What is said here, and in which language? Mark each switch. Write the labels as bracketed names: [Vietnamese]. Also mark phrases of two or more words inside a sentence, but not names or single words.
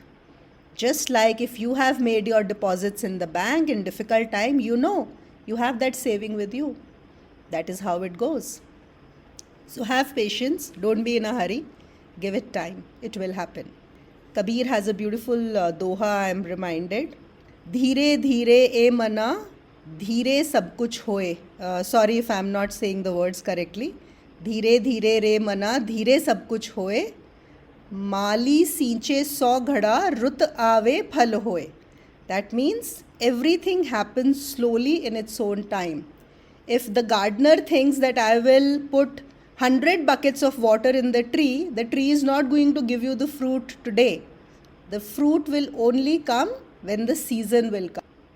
[English] Just like if you have made your deposits in the bank in difficult time, you know you have that saving with you. That is how it goes. So have patience, don't be in a hurry, give it time, it will happen. Kabir has a beautiful doha, I am reminded. [Hindi] धीरे धीरे ए मना, धीरे सब कुछ होय. [English] Sorry if I am not saying the words correctly. [Hindi] धीरे धीरे रे मना, धीरे सब कुछ होय. माली सींचे 100 घड़ा, रुत आवे फल होय. [English] That means everything happens slowly in its own time. If the gardener thinks that I will put 100 buckets of water in the tree is not going to give you the fruit today. The fruit will only come when the season will come.